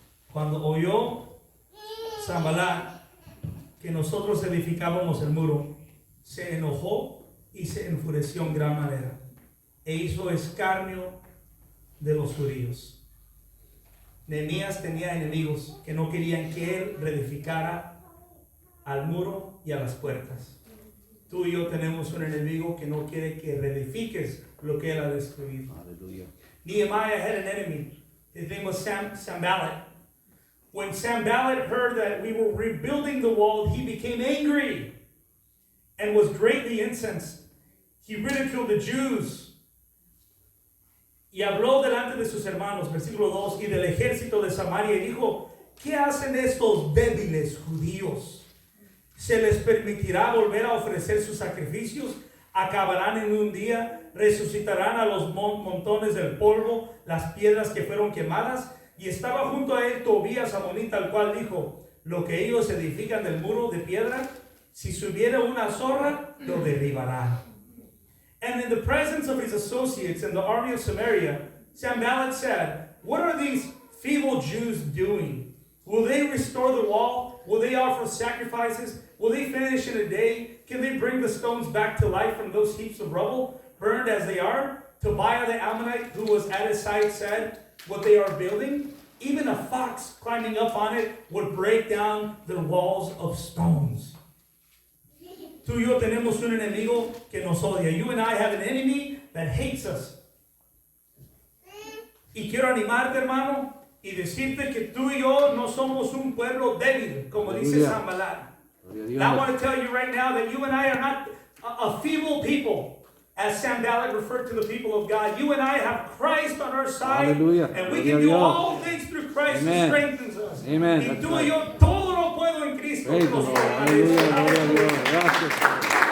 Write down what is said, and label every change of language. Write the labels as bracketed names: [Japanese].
[Spanish] Cuando oyó Sanballat que nosotros edificábamos el muro, se enojó y se enfureció en gran manera e hizo escarnio de los judíos. Nehemías tenía enemigos que no querían que él reedificara al muro y a las puertas. Tú y yo tenemos un enemigo que no quiere que reedifiques lo que él ha destruido. Aleluya. [English] Nehemiah had an enemy. His name was Sanballat. When Sanballat heard that we were rebuilding the wall, he became angry and was greatly incensed. He ridiculed the Jews. [Spanish] Y habló delante de sus hermanos, versículo 2, y del ejército de Samaria, y dijo: ¿qué hacen estos débiles judíos? ¿Se les permitirá volver a ofrecer sus sacrificios? ¿Acabarán en un día? ¿Resucitarán a los montones del polvo, las piedras que fueron quemadas? Y estaba junto a él Tobías amonita, al cual dijo: lo que ellos edifican del muro de piedra, si subiera una zorra, lo derribará. [English] And in the presence of his associates in the army of Samaria, Sanballat said, what are these feeble Jews doing? Will they restore the wall? Will they offer sacrifices? Will they finish in a day? Can they bring the stones back to life from those heaps of rubble, burned as they are? Tobiah the Ammonite, who was at his side, said, what they are building, even a fox climbing up on it would break down their walls of stones. [Spanish] Tú y yo tenemos un enemigo que nos odia. [English] You and I have an enemy that hates us. [Spanish] Y quiero animarte, hermano, y decirte que tú y yo no somos un pueblo débil, como dice Sanballat. [English] And I want to tell you right now that you and I are not a feeble people, as Sanballat referred to the people of God. You and I have Christ on our side, [Spanish] Aleluya. [English] and we can do all things through Christ who Amen. strengthens us. Amen. [Spanish] Y [English] That's [Spanish] tú y [English] right. [Spanish] yo todo lo puedo en Cristo. [English] Praise [Spanish] que [English] the [Spanish] nos [English] Lord. [Spanish] fortalece. Aleluya. Gloria a Dios. Gracias.